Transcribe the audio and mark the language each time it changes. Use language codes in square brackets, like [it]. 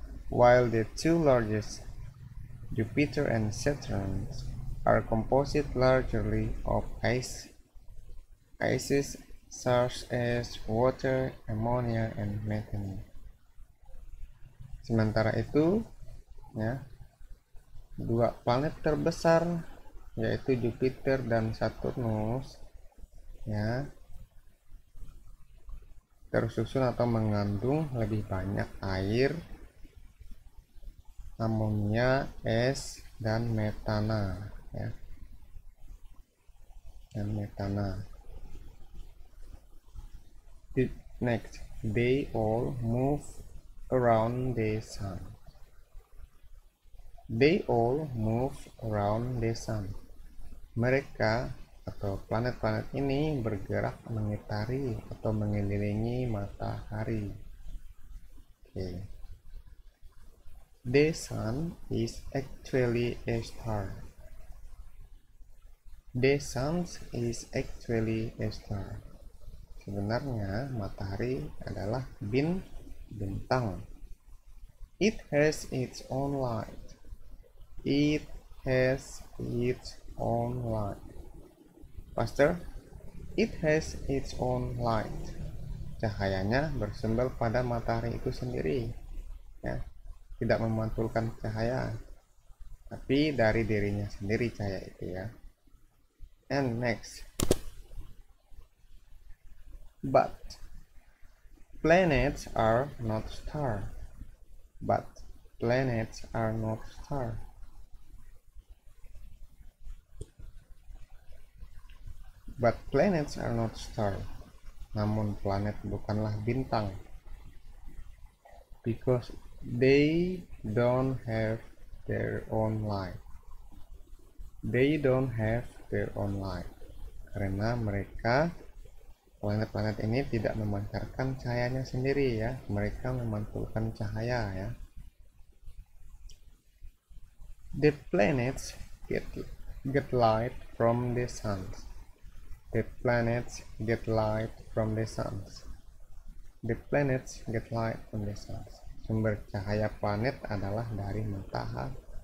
[en] While the two largest, Jupiter and Saturn, are composite largely of gases such as water, ammonia, and methane. [id] Sementara itu, ya, 2 planet terbesar yaitu Jupiter dan Saturnus, ya, tersusun atau mengandung lebih banyak air, amonia, es, dan metana, ya, dan metana. [en] Next, they all move around the sun. They all move around the sun. [id] Mereka atau planet-planet ini bergerak mengitari atau mengelilingi matahari. Okay. [en] The sun is actually a star. The sun is actually a star. [id] Sebenarnya matahari adalah bintang. [en] It has its own light. It has its own light. Faster. It has its own light. [id] Cahayanya bersumber pada matahari itu sendiri, ya. Tidak memantulkan cahaya, tapi dari dirinya sendiri cahaya itu, ya. [en] And next. But planets are not stars. But planets are not stars. But planets are not stars. [id] Namun planet bukanlah bintang. [en] Because they don't have their own light. They don't have their own light. [id] Karena mereka, planet-planet ini, tidak memancarkan cahayanya sendiri, ya. Mereka memantulkan cahaya, ya. [en] The planets get light from the sun. The planets get light from the sun. The planets get light from the sun. [id] Sumber cahaya planet adalah dari matahari.